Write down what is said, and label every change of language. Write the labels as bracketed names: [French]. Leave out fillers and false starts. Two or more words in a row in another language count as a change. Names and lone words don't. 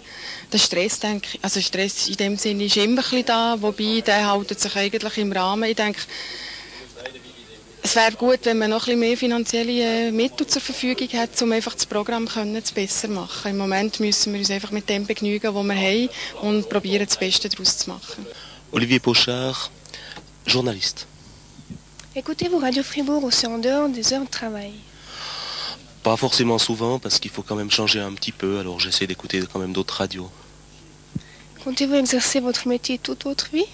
[German] Der Stress, denke ich, also Stress in dem Sinne ist immer ein bisschen da, wobei der hält sich eigentlich im Rahmen. Ich denke, es wäre gut, wenn man noch ein bisschen mehr finanzielle Mittel zur Verfügung hat, um einfach das Programm zu besser machen. Im Moment müssen wir uns einfach mit dem begnügen, was wir haben, und probieren, das Beste daraus zu machen. [French] Olivier Pochard, journaliste. Écoutez-vous Radio Fribourg aussi en dehors des heures de travail? Pas forcément souvent, parce qu'il faut quand même changer un petit peu, alors j'essaie d'écouter quand même d'autres radios. Comptez-vous exercer votre métier toute votre vie?